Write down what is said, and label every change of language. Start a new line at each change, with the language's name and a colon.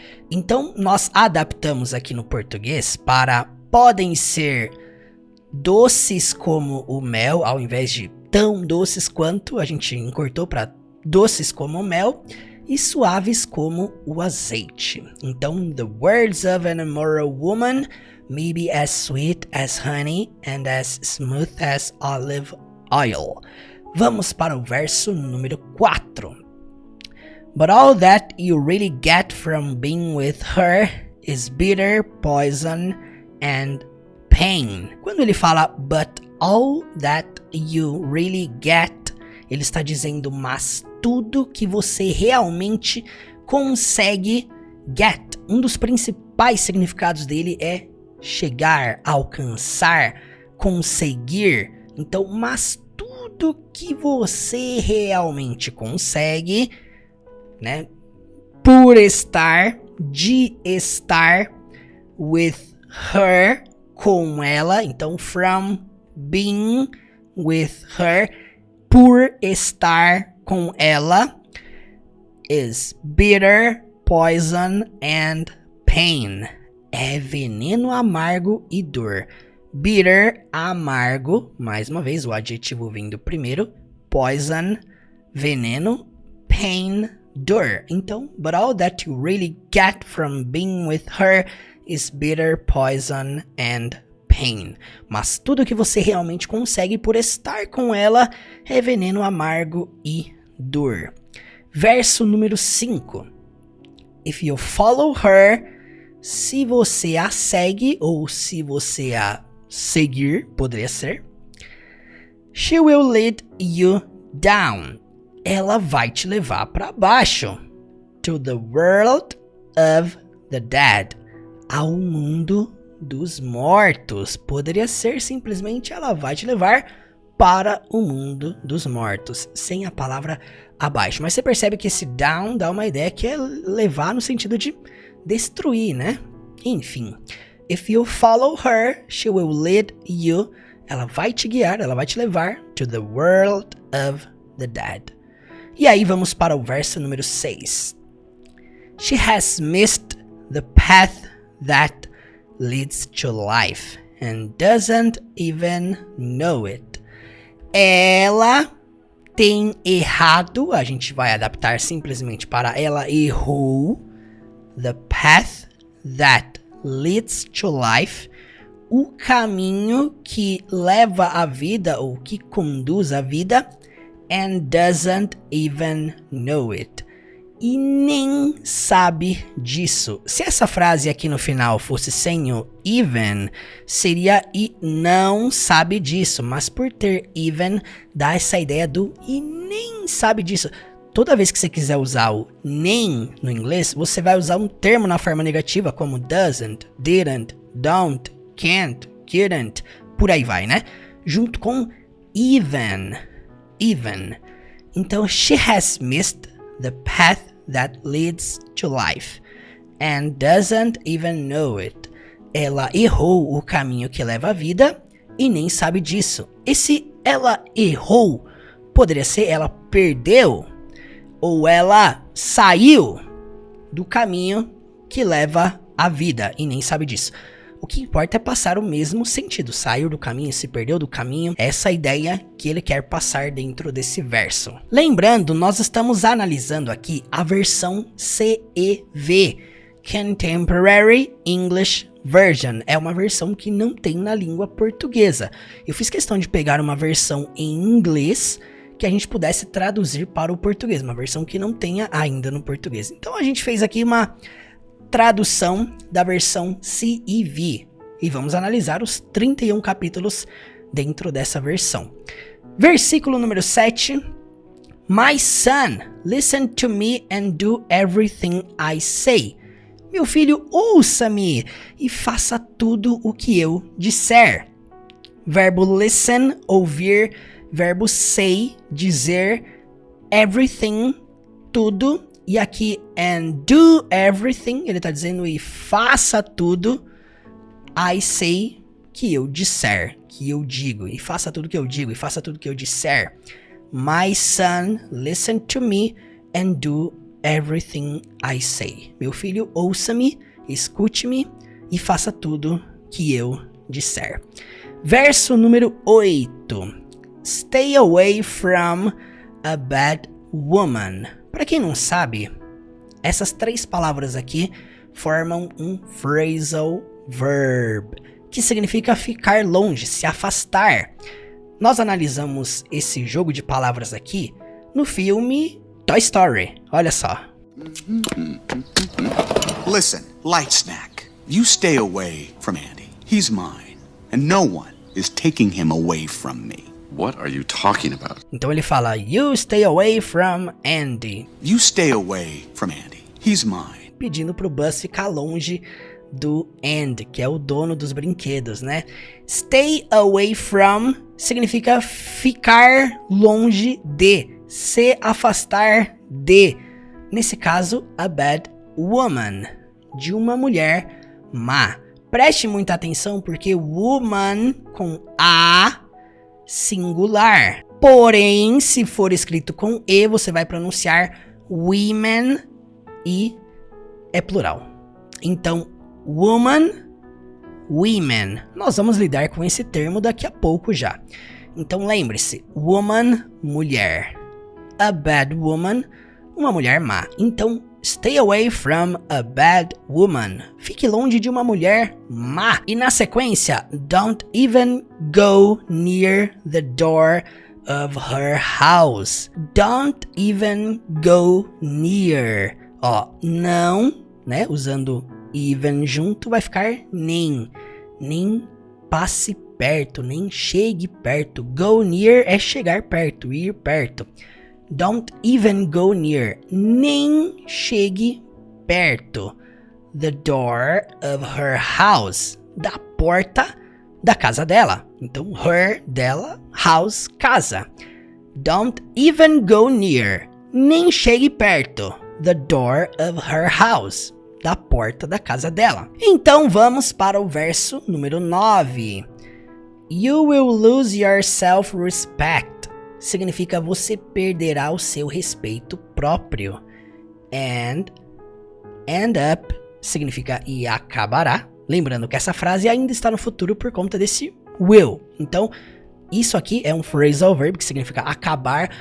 Portuguese: Então nós adaptamos aqui no português para podem ser doces como o mel, ao invés de tão doces quanto, a gente encurtou para doces como o mel e suaves como o azeite.
English: Então, the words of an immoral woman may be as sweet as honey and as smooth as olive oil.
Portuguese: Vamos para o verso número 4.
English: But all that you really get from being with her is bitter poison and pain.
Portuguese: Quando ele fala
English: but all that you really get,
Portuguese: ele está dizendo mas tudo que você realmente consegue get. Um dos principais significados dele é chegar, alcançar, conseguir. Então, mas tudo que você realmente consegue, né? Por estar, de estar
English: with her,
Portuguese: com ela.
English: Então, from being with her,
Portuguese: por estar com ela,
English: is bitter, poison and pain.
Portuguese: É veneno amargo e dor. Bitter, amargo, mais uma vez o adjetivo vindo primeiro. Poison, veneno. Pain, dor.
English: Então, but all that you really get from being with her is bitter, poison and pain.
Portuguese: Mas tudo que você realmente consegue por estar com ela é veneno amargo e dor. Verso número 5.
English: If you follow her,
Portuguese: se você a segue ou se você a seguir, poderia ser,
English: she will lead you down.
Portuguese: Ela vai te levar para baixo.
English: To the world of the dead.
Portuguese: Ao mundo dos mortos. Poderia ser simplesmente ela vai te levar para o mundo dos mortos. Sem a palavra abaixo. Mas você percebe que esse down dá uma ideia que é levar no sentido de destruir, né? Enfim.
English: If you follow her, she will lead you.
Portuguese: Ela vai te guiar, ela vai te levar
English: to the world of the dead.
Portuguese: E aí vamos para o verso número 6.
English: She has missed the path that leads to life and doesn't even know it.
Portuguese: Ela tem errado, a gente vai adaptar simplesmente para ela errou,
English: the path that leads to life,
Portuguese: o caminho que leva à vida ou que conduz à vida,
English: and doesn't even know it.
Portuguese: E nem sabe disso. Se essa frase aqui no final fosse sem o even, seria e não sabe disso. Mas por ter even, dá essa ideia do e nem sabe disso. Toda vez que você quiser usar o nem no inglês, você vai usar um termo na forma negativa, como doesn't, didn't, don't, can't, couldn't, por aí vai, né? Junto com even. Even.
English: Então, she has missed the path that leads to life and doesn't even know it.
Portuguese: Ela errou o caminho que leva à vida e nem sabe disso. E se ela errou, poderia ser ela perdeu ou ela saiu do caminho que leva à vida e nem sabe disso. O que importa é passar o mesmo sentido, sair do caminho, se perdeu do caminho, essa ideia que ele quer passar dentro desse verso. Lembrando, nós estamos analisando aqui a versão CEV, Contemporary English Version. É uma versão que não tem na língua portuguesa. Eu fiz questão de pegar uma versão em inglês que a gente pudesse traduzir para o português, uma versão que não tenha ainda no português. Então a gente fez aqui uma tradução da versão CEV e vamos analisar os 31 capítulos dentro dessa versão. Versículo número 7.
English: My son, listen to me and do everything I say.
Portuguese: Meu filho, ouça-me e faça tudo o que eu disser. Verbo listen, ouvir, verbo say, dizer, everything, tudo. E aqui,
English: and do everything,
Portuguese: ele tá dizendo e faça tudo.
English: I say,
Portuguese: que eu disser, que eu digo. E faça tudo que eu digo, e faça tudo que eu disser.
English: My son, listen to me and do everything I say.
Portuguese: Meu filho, ouça-me, escute-me e faça tudo que eu disser. Verso número 8.
English: Stay away from a bad woman.
Portuguese: Para quem não sabe, essas 3 palavras aqui formam um phrasal verb, que significa ficar longe, se afastar. Nós analisamos esse jogo de palavras aqui no filme Toy Story. Olha só.
English: Listen, Light Snack, you stay away from Andy. He's mine, and no one is taking him away from me. What are you talking about?
Portuguese: Então ele fala,
English: you stay away from Andy. You stay away from Andy. He's mine.
Portuguese: Pedindo pro Buzz ficar longe do Andy, que é o dono dos brinquedos, né?
English: Stay away from
Portuguese: significa ficar longe de, se afastar de. Nesse caso,
English: a bad woman,
Portuguese: de uma mulher má. Preste muita atenção porque woman com A singular. Porém, se for escrito com E, você vai pronunciar women e é plural. Então, woman, women. Nós vamos lidar com esse termo daqui a pouco já. Então lembre-se, woman, mulher.
English: A bad woman,
Portuguese: uma mulher má.
English: Então, stay away from a bad woman.
Portuguese: Fique longe de uma mulher má. E na sequência,
English: don't even go near the door of her house. Don't even go near.
Portuguese: Ó, não, né? Usando even junto, vai ficar nem. Nem passe perto, nem chegue perto.
English: Go near
Portuguese: é chegar perto, ir perto.
English: Don't even go near.
Portuguese: Nem chegue perto.
English: The door of her house.
Portuguese: Da porta da casa dela. Então, her, dela, house, casa.
English: Don't even go near.
Portuguese: Nem chegue perto.
English: The door of her house.
Portuguese: Da porta da casa dela. Então, vamos para o verso número 9.
English: You will lose your self-respect.
Portuguese: Significa você perderá o seu respeito próprio.
English: And end up
Portuguese: significa e acabará. Lembrando que essa frase ainda está no futuro por conta desse will. Então, isso aqui é um phrasal verb que significa acabar.